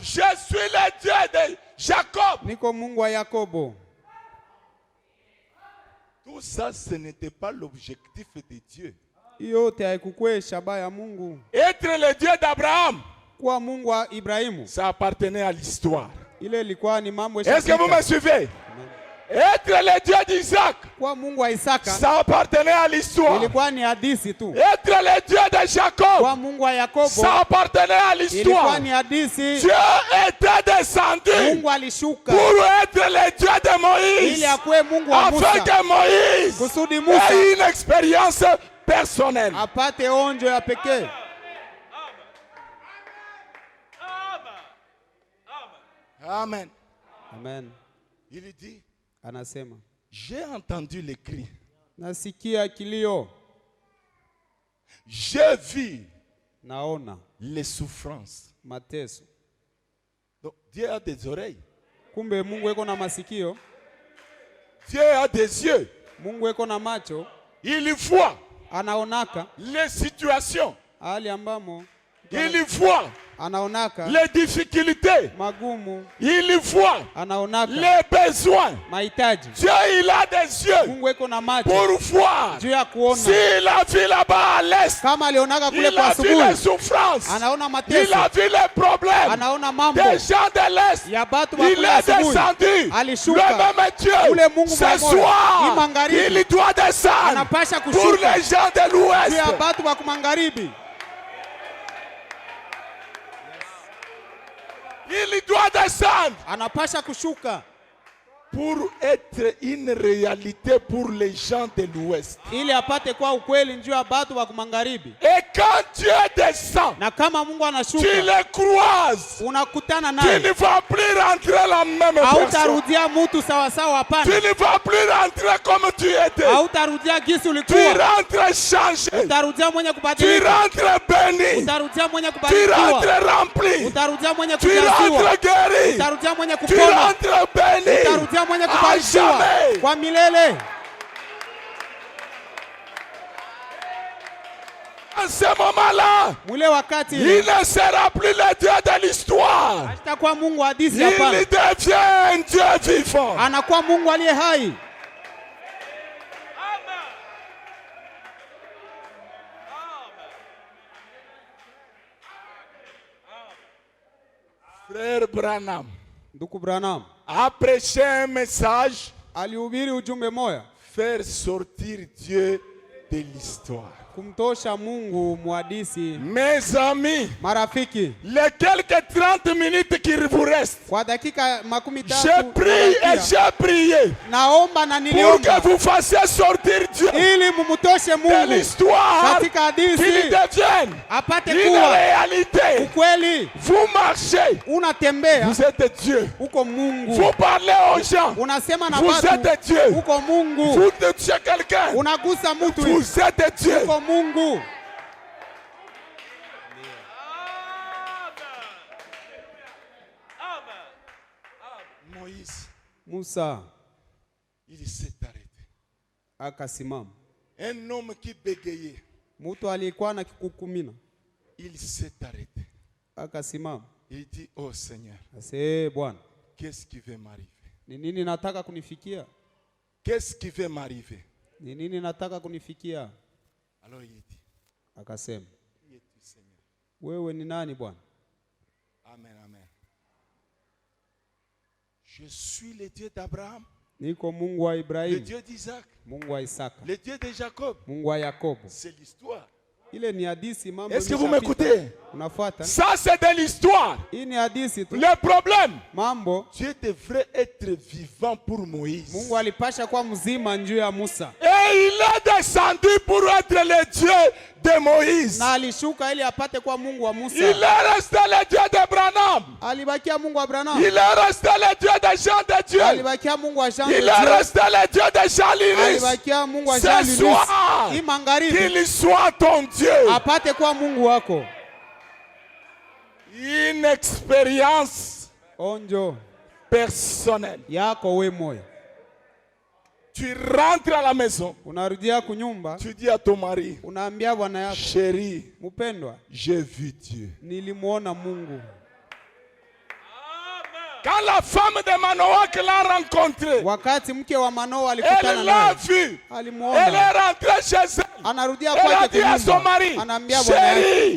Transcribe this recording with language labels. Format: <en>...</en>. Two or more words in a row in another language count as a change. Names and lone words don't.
<fr>Je suis le Dieu de Jacob.</fr> <sw>Niko Mungu wa Yakobo.</sw> <fr>Tout ça, ce n'était pas l'objectif de Dieu.</fr> <sw>Yote haikukuwa shabaha ya Mungu.</sw> <fr>Être le Dieu d'Abraham,</fr> <sw>Kuwa Mungu wa Ibrahimu,</sw> <fr>ça appartenait à l'histoire.</fr> <sw>ile ilikuwa ni mambo</sw> <fr>Est-ce que vous me suivez? Être le Dieu d'Isaac,</fr> <sw>Kuwa Mungu wa Isaka,</sw> <fr>ça appartenait à l'histoire.</fr> <sw>ilikuwa ni hadithi tu.</sw> <fr>Être le Dieu de Jacob,</fr> <sw>Kuwa Mungu wa Yakobo,</sw> <fr>ça appartenait à l'histoire.</fr> <sw>ilikuwa ni hadithi.</sw> <fr>Dieu était descendu</fr> <sw>Mungu alishuka</sw> <fr>pour être le Dieu de</fr> <sw>ili</sw> <fr>Moïse,</fr> <sw>akuwe Mungu wa</sw> <fr>afin</fr> <sw>Musa,</sw> <fr>que Moïse</fr> <sw>kusudi Musa</sw> <fr>ait une expérience personnelle.</fr> <sw>apate onjo ya pekee.</sw> <fr>Amen.</fr> <sw>Amen.</sw> <fr>Il dit,</fr> <sw>Anasema,</sw> <fr>j'ai entendu les cris,</fr> <sw>nasikia kilio,</sw> <fr>j'ai vu</fr> <sw>naona</sw> <fr>les souffrances.</fr> <sw>mateso.</sw> <fr>Donc, Dieu a des oreilles,</fr> <sw>Kumbe Mungu eko na masikio,</sw> <fr>Dieu a des yeux,</fr> <sw>Mungu eko na macho,</sw> <fr>il voit</fr> <sw>anaonaka</sw> <fr>les situations,</fr> <sw>hali ambamo,</sw> <fr>il voit</fr> <sw>anaonaka</sw> <fr>les difficultés,</fr> <sw>magumu,</sw> <fr>il voit</fr> <sw>anaonaka</sw> <fr>les besoins.</fr> <sw>mahitaji.</sw> <fr>Dieu, il a des yeux</fr> <sw>Mungu eko na macho</sw> <fr>pour voir.</fr> <sw>juu ya kuona.</sw> <fr>S'il a vu là-bas à l'est,</fr> <sw>Kama alionaka kule</sw> <fr>il</fr> <sw>kwa</sw> <fr>a vu les</fr> <sw>asubuhi,</sw> <fr>souffrances,</fr> <sw>anaona</sw> <fr>il</fr> <sw>mateso,</sw> <fr>a vu les problèmes</fr> <sw>anaona mambo</sw> <fr>des gens de l'est.</fr> <sw>ya batu wa</sw> <fr>Il</fr> <sw>kule</sw> <fr>est</fr> <sw>asubuhi.</sw> <fr>descendu.</fr> <sw>Alishuka.</sw> <fr>Le même Dieu,</fr> <sw>Ule Mungu</sw> <fr>ce</fr> <sw>mmoja.</sw> <fr>soir,</fr> <sw>Magharibi.</sw> <fr>il doit descendre</fr> <sw>Anapasha</sw> <fr>pour</fr> <sw>kushuka</sw> <fr>les gens de</fr> <sw>juu ya</sw> <fr>l'ouest.</fr> <sw>batu wa kumagharibi.</sw> <fr>Il doit descendre</fr> <sw>Anapasha kushuka</sw> <fr>pour être une réalité pour les gens de l'ouest.</fr> <sw>ili apate kwa ukweli njuu ya batu wa kumagharibi.</sw> <fr>Et quand Dieu descend,</fr> <sw>Na kama Mungu</sw> <fr>tu</fr> <sw>anashuka,</sw> <fr>les croises.</fr> <sw>unakutana</sw> <fr>Tu</fr> <sw>naye,</sw> <fr>ne vas plus rentrer la même personne.</fr> <sw>hautarudia mutu sawasawa.</sw> <fr>Tu</fr> <sw>Hapana,</sw> <fr>ne vas plus rentrer comme tu étais.</fr> <sw>hautarudia gisi</sw> <fr>Tu</fr> <sw>ulikuwa,</sw> <fr>rentres changé.</fr> <sw>utarudia mwenye</sw> <fr>Tu</fr> <sw>kubadilika,</sw> <fr>rentres béni.</fr> <sw>utarudia mwenye</sw> <fr>Tu</fr> <sw>kubarikiwa,</sw> <fr>rentres rempli.</fr> <sw>utarudia mwenye</sw> <fr>Tu</fr> <sw>kujaziwa,</sw> <fr>rentres guéri.</fr> <sw>utarudia mwenye</sw> <fr>Tu</fr> <sw>kupona,</sw> <fr>rentres béni.</fr> <sw>utarudia mwenye</sw> <fr>À</fr> <sw>kubarikiwa</sw> <fr>jamais.</fr> <sw>kwa milele.</sw> <fr>En ce moment-là,</fr> <sw>Mwile wakati</sw> <fr>il ne sera plus le Dieu de l'histoire.</fr> <sw>atakuwa Mungu wa hadithi.</sw> <fr>Il</fr> <sw>Hapana,</sw> <fr>devient un Dieu vivant.</fr> <sw>anakuwa Mungu aliye hai.</sw> <fr>Frère Branham</fr> <sw>Ndugu Branham</sw> <fr>a prêché un message,</fr> <sw>alihubiri ujumbe moya,</sw> <fr>faire sortir Dieu de l'histoire.</fr> <sw>kumtosha Mungu muhadisi.</sw> <fr>Mes amis,</fr> <sw>Marafiki,</sw> <fr>les quelques 30 minutes qui vous restent,</fr> <sw>kwa dakika makumi tatu</sw> <fr>je prie et j'ai prié</fr> <sw>naomba na</sw> <fr>pour</fr> <sw>niliomba</sw> <fr>que vous fassiez sortir Dieu</fr> <sw>ili mumutoshe</sw> <fr>de</fr> <sw>Mungu</sw> <fr>l'histoire,</fr> <sw>katika</sw> <fr>qu'il</fr> <sw>hadithi</sw> <fr>devienne</fr> <sw>apate</sw> <fr>une</fr> <sw>kuwa</sw> <fr>réalité.</fr> <sw>ukweli.</sw> <fr>Vous marchez,</fr> <sw>Unatembea</sw> <fr>vous êtes Dieu.</fr> <sw>uko Mungu,</sw> <fr>Vous parlez aux gens,</fr> <sw>unasema na</sw> <fr>vous</fr> <sw>watu</sw> <fr>êtes Dieu.</fr> <sw>uko Mungu,</sw> <fr>Vous touchez quelqu'un,</fr> <sw>unagusa mtu</sw> <fr>vous êtes Dieu.</fr> <sw>uko Mungu.</sw> <fr>Moïse,</fr> <sw>Musa</sw> <fr>il s'est arrêté.</fr> <sw>akasimama,</sw> <fr>Un homme qui bégayait,</fr> <sw>mtu aliyekuwa na kikukumina</sw> <fr>il s'est arrêté.</fr> <sw>akasimama,</sw> <fr>Il dit, oh Seigneur,</fr> <sw>ase Bwana,</sw> <fr>qu'est-ce qui va m'arriver?</fr> <sw>ni nini nataka kunifikia?</sw> <fr>Qu'est-ce qui va m'arriver?</fr> <sw>Ni nini nataka kunifikia?</sw> <fr>Alors il dit,</fr> <sw>Akasema,</sw> <fr>qui es-tu Seigneur?</fr> <sw>wewe ni nani Bwana?</sw> <fr>Amen, amen. Je suis le Dieu d'Abraham,</fr> <sw>Niko Mungu wa</sw> <fr>le</fr> <sw>Ibrahimu,</sw> <fr>Dieu d'Isaac,</fr> <sw>Mungu wa Isaka,</sw> <fr>le Dieu de Jacob.</fr> <sw>Mungu wa Yakobo.</sw> <fr>C'est l'histoire.</fr> <sw>Ile ni hadithi, mambo.</sw> <fr>Est-ce que vous</fr> <sw>imeshapita.</sw> <fr>m'écoutez?</fr> <sw>Unafuata?</sw> <fr>Ça, c'est de l'histoire.</fr> <sw>Hii ni hadithi tu.</sw> <fr>Le problème,</fr> <sw>Mambo</sw> <fr>Dieu devrait être vivant pour Moïse.</fr> <sw>Mungu alipasha kwa mzima njuu ya Musa,</sw> <fr>Et il est descendu pour être le Dieu de Moïse.</fr> <sw>na alishuka ili apate kwa Mungu wa</sw> <fr>Il</fr> <sw>Musa.</sw> <fr>est resté le Dieu d'Abraham.</fr> <sw>Alibakia Mungu wa Abrahamu,</sw> <fr>Il est resté le Dieu de Jean de Dieu.</fr> <sw>alibakia Mungu wa Jean de</sw> <fr>Il</fr> <sw>Dieu,</sw> <fr>est resté le Dieu de Jean Liris.</fr> <sw>alibakia Mungu wa Jean</sw> <fr>Ce</fr> <sw>Liris.</sw> <fr>soir,</fr> <sw>Hii magharibi</sw> <fr>qu'il soit ton Dieu.</fr> <sw>apate kwa Mungu wako.</sw> <fr>Une expérience</fr> <sw>onjo</sw> <fr>personnelle.</fr> <sw>yako we moyo.</sw> <fr>Tu rentres à la maison.</fr> <sw>Unarudia kunyumba.</sw> <fr>Tu dis à ton mari,</fr> <sw>Unaambia bwana yako,</sw> <fr>chérie,</fr> <sw>mpendwa,</sw> <fr>j'ai vu Dieu.</fr> <sw>nilimuona Mungu.</sw> <fr>Quand la femme de Manoach l'a rencontré,</fr> <sw>Wakati mke wa Manoa</sw> <fr>elle</fr> <sw>alikutana</sw> <fr>l'a</fr> <sw>naye,</sw> <fr>vu. Elle</fr> <sw>alimuona.</sw> <fr>est rentrée chez elle.</fr> <sw>Anarudia</sw> <fr>Elle a</fr> <sw>kwake</sw> <fr>dit à son</fr> <sw>kunyumba.</sw> <fr>mari,</fr> <sw>Anaambia bwana yake,</sw> <fr>chérie,</fr>